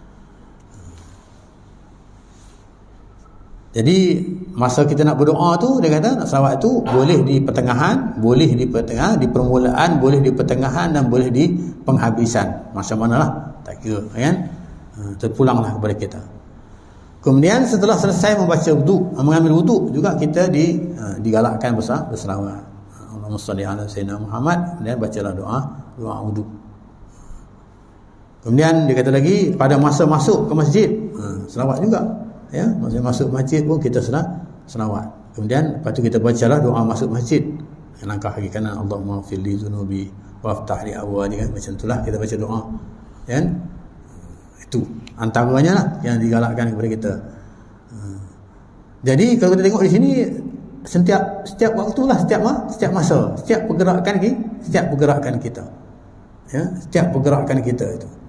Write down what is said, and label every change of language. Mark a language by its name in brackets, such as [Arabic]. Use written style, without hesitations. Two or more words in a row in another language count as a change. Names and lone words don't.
[Malay] Jadi masa kita nak berdoa tu, dia kata nak selawat tu boleh di pertengahan, boleh di permulaan, boleh di pertengahan dan boleh di penghabisan. Masa manalah tak kira, kan? Terpulanglah kepada kita. Kemudian setelah selesai mengambil wuduk juga kita digalakkan berselawat. [Arabic] اللهم صل على سيدنا محمد, [Malay] dan bacalah doa wuduk. Kemudian dia kata lagi pada masa masuk ke masjid, selawat juga, ya. Masa masuk masjid pun kita selawat. Kemudian lepas tu kita bacalah doa masuk masjid. Langkah kaki kanan, [Arabic] اللهم اغفر لي ذنوبي وافتح لي أبوابي, [Malay] kan? Macam itulah kita baca doa, kan? Itu antaranya lah yang digalakkan kepada kita. Jadi kalau kita tengok di sini, setiap waktu lah, setiap masa, setiap pergerakan kita, ya, setiap pergerakan kita itu.